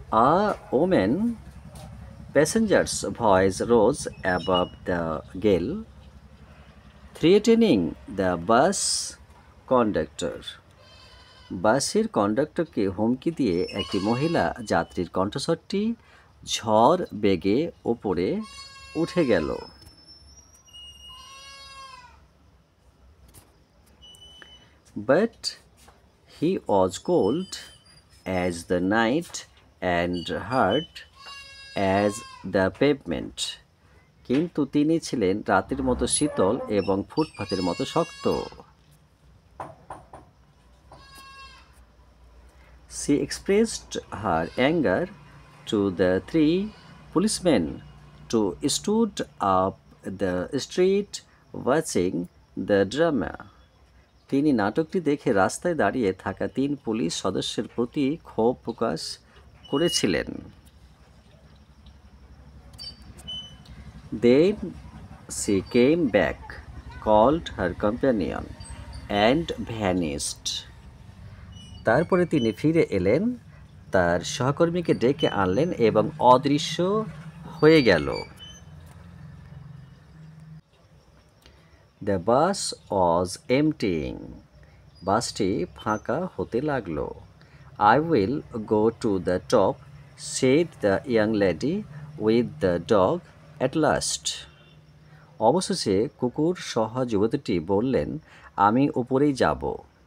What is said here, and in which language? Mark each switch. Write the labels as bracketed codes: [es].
[en] A woman passenger's voice rose above the gale, threatening the bus conductor. [bn] বাসের কন্ডাক্টরকে হুমকি দিয়ে একটি মহিলা যাত্রীর কণ্ঠস্বরটি ঝড় বেগে ওপরে উঠে গেল। [en] But he was cold as the night and hard as the pavement. [bn] কিন্তু তিনি ছিলেন রাতের মতো শীতল এবং ফুটপাতের মতো শক্ত। [en] She expressed her anger to the three policemen who stood up the street watching the drama. [bn] তিনি নাটকটি দেখে রাস্তায় দাঁড়িয়ে থাকা 3 পুলিশ সদস্যের প্রতি ক্ষোভ প্রকাশ করেছিলেন। [en] Then she came back, called her companion, and vanished. [bn] তারপরে তিনি ফিরে এলেন, তার সহকর্মীকে ডেকে আনলেন এবং অদৃশ্য হয়ে গেল। [en] The bus was emptying. [bn] বাসটি ফাঁকা হতে লাগলো। [en] I will go to the top, said the young lady with the dog at last. [bn] অবশেষে কুকুর সহ যুবতীটি বললেন, আমি উপরেই যাব।